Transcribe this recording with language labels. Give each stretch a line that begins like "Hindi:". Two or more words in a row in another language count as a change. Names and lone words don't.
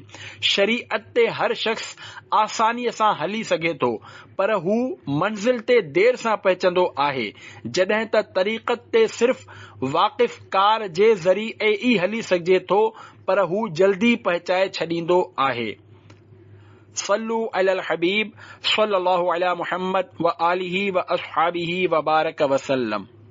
Sindhi: शरीयत ते हर शख़्स आसानीअ सां हली सघे थो, पर हू मंज़िल ते देर सां पहुचंदो आहे, जॾहिं त तरीक़त ते सिर्फ़ वाक़िफ़ कार जे ज़रिए ई हली सघिजे थो, पर हू जल्दी पहुचाए छॾींदो आहे।
Arabic: صلوا على الحبيب صلى الله على محمد وآله وأصحابه وبارك وسلم.